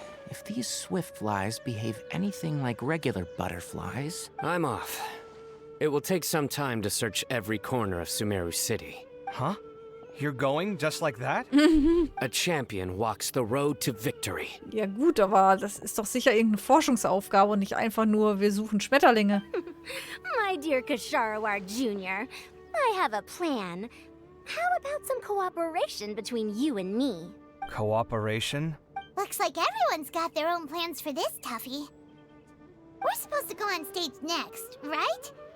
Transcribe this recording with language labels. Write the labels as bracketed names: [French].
[English] If these swift flies behave anything like regular butterflies... I'm off. It will take some time to search every corner of Sumeru City. Huh? You're going just like that? A champion walks the road to victory. [German] Ja gut, aber das ist doch sicher irgendeine Forschungsaufgabe und nicht einfach nur, wir suchen Schmetterlinge. [English] My dear Kasharawar Jr., I have a plan. How about some cooperation between you and me? Cooperation? Looks like everyone's got their own plans for this, Tuffy. We're supposed to go on stage next, right?